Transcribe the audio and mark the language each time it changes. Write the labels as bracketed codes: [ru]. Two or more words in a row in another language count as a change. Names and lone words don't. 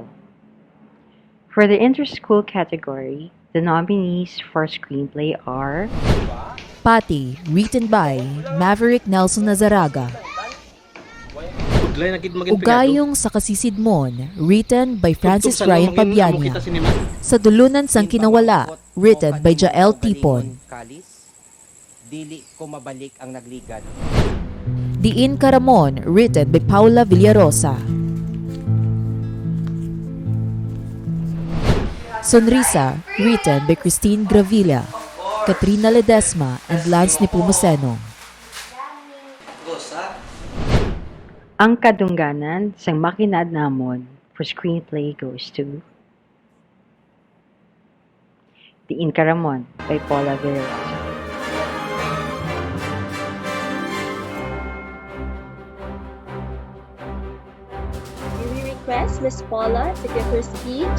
[en] For the inter-school category, the nominees for screenplay are Patty, written by Maverick Nelson Nazaraga. Ugayong sa Kasisidmon, written by Francis Ryan Pabiania. Sa Dulunan sang Kinawala, written by Jael Tipon. [ceb] Dili ko mabalik ang nagligad. [en] Diin Karamon, written by Paula Villarosa. Sonrisa, written by Christine Gravilla, Katrina Ledesma, and Lance Nepomuceno. [hil] ang kadungganan sang makinad namon [en] for screenplay goes to The Incaramon by Paula Villarosa. We request Miss Paula to give her speech.